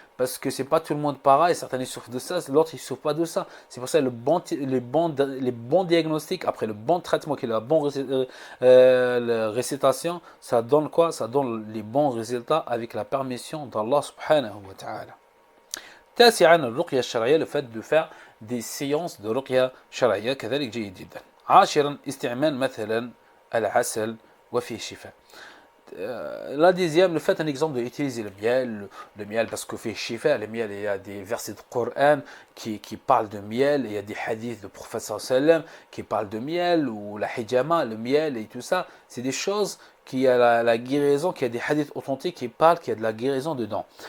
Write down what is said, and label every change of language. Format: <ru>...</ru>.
<fr>Parce que c'est pas tout le monde pareil, certains ils souffrent de ça, l'autre ils souffrent pas de ça. C'est pour ça que les bons diagnostics, après le bon traitement, qui est la bonne récitation, ça donne quoi? Ça donne les bons résultats avec la permission d'Allah subhanahu wa ta'ala.</fr> <ar>تاسعا الرقية الشرعية,</ar> <fr>le fait de faire des séances de</fr> <ar>رقية شرعية كذلك جيد جدا. عاشرا استعمال مثلا العسل وفيه شفاء.</ar> <fr>La dixième, le fait un exemple d'utiliser le miel parce que fait shifa, le miel, il y a des versets de Coran qui parlent de miel, il y a des hadiths de professeur sallam qui parlent de miel, ou la hijama, le miel et tout ça, c'est des choses qui a la guérison, qui a des hadiths authentiques qui parlent qu'il y a de la guérison dedans.</fr>